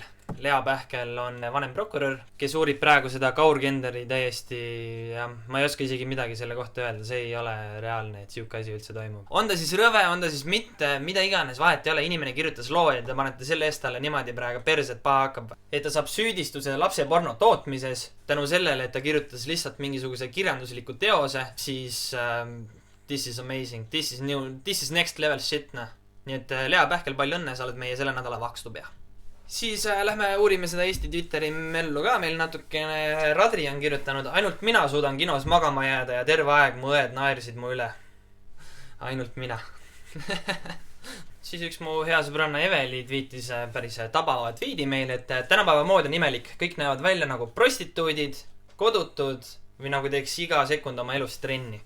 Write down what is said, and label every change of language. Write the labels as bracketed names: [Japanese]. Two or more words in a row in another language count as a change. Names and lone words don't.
[Estonian] Lea Pähkel on vanem prokurör, kes uurib praegu seda Kaur-Kenderi täiesti ja ma ei oska isegi midagi selle kohta öelda, see ei ole reaalne, et siuke asi üldse toimub. On ta siis rõve, on ta siis mitte, mida iganes, vahet ei ole, inimene kirjutas loo ja te panete selle eest talle niimoodi praegu perset paha hakkab. Et ta saab süüdistuse lapseporno tootmises tänu sellele, et ta kirjutas lihtsalt mingisuguse kirjandusliku teose, siis [English] this is amazing, this is next level shit, [Estonian] Nii et Lea Pähkel, palju õnne, sa oled meie selle nädala Vakstupea. Siis lähme uurime seda Eesti Twitteri mellu ka, meil natukene Radri on kirjutanud, ainult mina suudan kinos magama jääda ja terve aeg mu õed naersid mu üle. Ainult mina. Siis üks mu hea sõbranna Eveli tweetis päris tabava tweedi meil, et tänapäeva mood on imelik, kõik näevad välja nagu prostituudid, kodutud või nagu teeks iga sekund oma elust trenni.